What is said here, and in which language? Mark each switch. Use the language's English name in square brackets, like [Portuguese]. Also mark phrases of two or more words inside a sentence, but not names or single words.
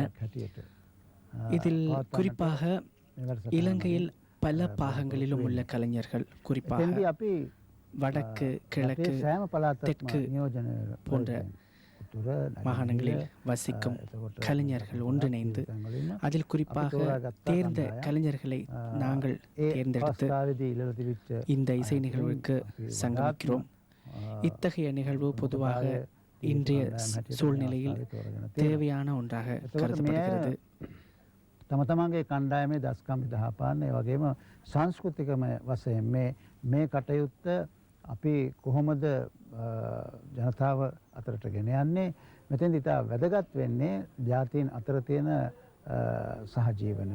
[Tamil] இதில் குறிப்பாக இலங்கையில் பல பாகங்களிலும் உள்ள கலைஞர்கள், குறிப்பாக வடக்கு, கிழக்கு, தெற்கு போன்ற மாகாணங்களில் வசிக்கும் கலைஞர்கள் ஒன்றிணைந்து அதில் குறிப்பாக தேர்ந்த கலைஞர்களை நாங்கள் தேர்ந்தெடுத்து இந்த இசை நிகழ்வுக்கு சங்கமிக்கிறோம். இத்தகைய நிகழ்வு பொதுவாக இன்றைய சூழ்நிலையில் தேவையான ஒன்றாக கருதப்படுகிறது. [Sinhala] තම තමන්ගේ කණ්ඩායමේ දස්කම් විදහාපාන්න ඒ වගේම සංස්කෘතිකම වශයෙන් මේ කටයුත්ත අපි කොහොමද ජනතාව අතරට ගෙන යන්නේ? මෙතෙන්දී ඉතා වැදගත් වෙන්නේ ජාතීන් අතර තියෙන සහජීවන සම්බන්ධතාවය.